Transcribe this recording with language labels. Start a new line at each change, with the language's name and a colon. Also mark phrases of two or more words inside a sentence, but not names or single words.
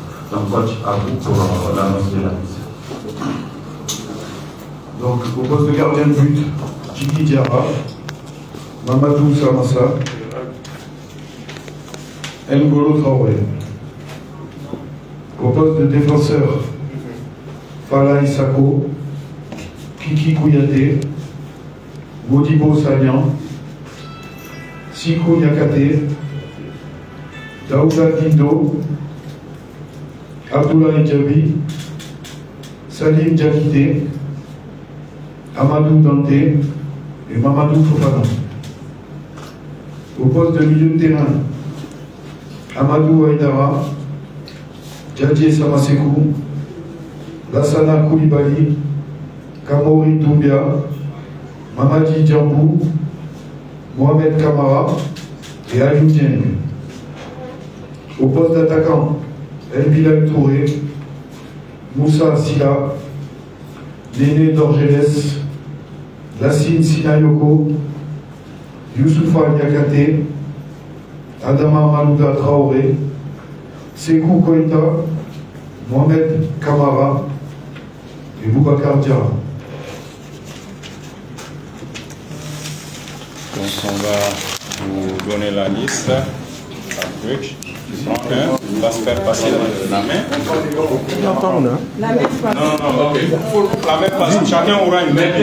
French: Donc, coach, à vous pour l'annonce de la liste. Donc, au poste de gardien de but, Djigui Diarra, Mamadou Samassa, N'Golo Traoré. Au poste de défenseur, Fala Isako, Kiki Kouyaté, Modibo Sagnan, Siko Niakate, Daouda Dindo, Abdoulaye Diaby, Salim Diakité, Amadou Dante et Mamadou Fofana. Au poste de milieu de terrain, Amadou Haïdara, Djadje Samasekou, Lassana Koulibaly, Kamori Doumbia, Mamadi Djambou, Mohamed Kamara et Aliou Dieng. Au poste d'attaquant, El Bilal Touré, Moussa Silla, Néné Dorgeles, Lassine Sinayoko, Youssoufa Niakate, Adama Malouda Traoré, Sekou Koïta, Mohamed Kamara et Boubacar Diarra. Donc on va vous donner la liste. On va se faire passer la main. Non, ok. La main passe. Chacun aura une main.